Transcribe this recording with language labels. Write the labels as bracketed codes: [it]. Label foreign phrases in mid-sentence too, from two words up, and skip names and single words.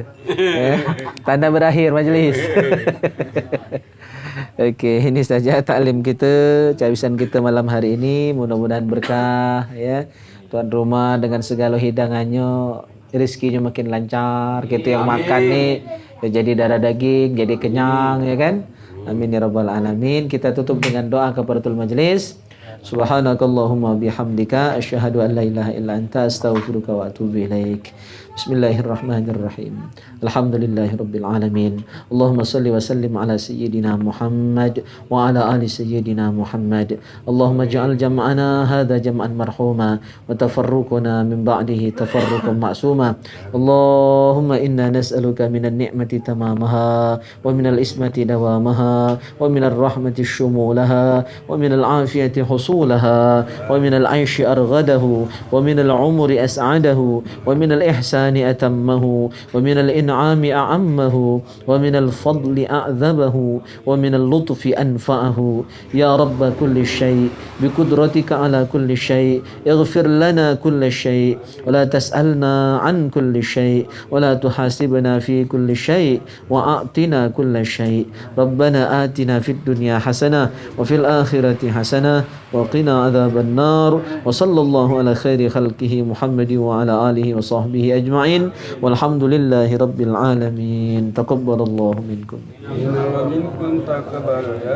[id] Tanda berakhir majelis. Oke, ini saja taklim kita, cawisan kita malam hari ini. Mudah-mudahan berkah ya. Tuan rumah dengan segala hidangannya, rezekinya makin lancar. Kita yang makan nih ya jadi darah daging, jadi kenyang ya kan. [ar] آمين يا رب العالمين. [id] Kita tutup dengan doa [ar] كفارة المجلس. سبحانك اللهم وبحمدك أشهد أن لا إله إلا أنت أستغفرك وأتوب إليك. بسم الله الرحمن الرحيم. الحمد لله رب العالمين. اللهم صل وسلم على سيدنا محمد وعلى آل سيدنا محمد. اللهم اجعل جمعنا هذا جمعا مرحوما وتفرقنا من بعده تفرقا معصوما. اللهم إنا نسألك من النعمة تمامها ومن العصمة دوامها ومن الرحمة شمولها ومن العافية حصولها ومن العيش أرغده ومن العمر أسعده ومن الإحسان أتمه ومن الإنعام أعمه ومن الفضل أعذبه ومن اللطف أنفعه يا رب كل شيء بقدرتك على كل شيء اغفر لنا كل شيء ولا تسألنا عن كل شيء ولا تحاسبنا في كل شيء وأعطنا كل شيء ربنا آتنا في الدنيا حسنة وفي الآخرة حسنة وقنا عذاب النار وصلى الله على خير خلقه محمد وعلى آله وصحبه أجمعين والحمد لله رب العالمين تقبل الله منكم.